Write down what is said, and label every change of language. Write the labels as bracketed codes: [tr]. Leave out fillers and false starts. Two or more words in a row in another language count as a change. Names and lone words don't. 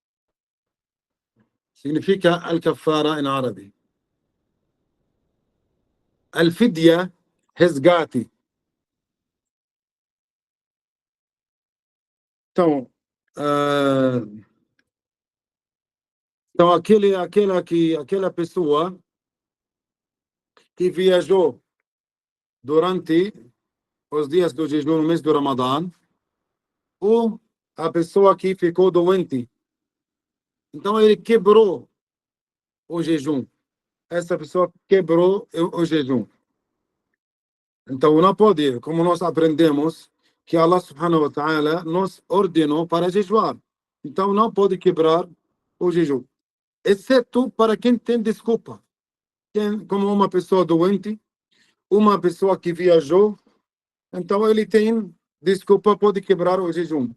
[pt] Significa al-kafara em árabe. Al-fidya, resgate. Então, aquela pessoa que viajou durante os dias do jejum no mês do Ramadã, ou a pessoa que ficou doente. Então, ele quebrou o jejum. Essa pessoa quebrou o jejum. Então, não pode, como nós aprendemos, que [ar] الله سبحانه وتعالى [pt] nos ordenou para jejuar. Então, não pode quebrar o jejum. Exceto para quem tem desculpa. Como uma pessoa doente, uma pessoa que viajou, então ele tem desculpa, pode quebrar o jejum.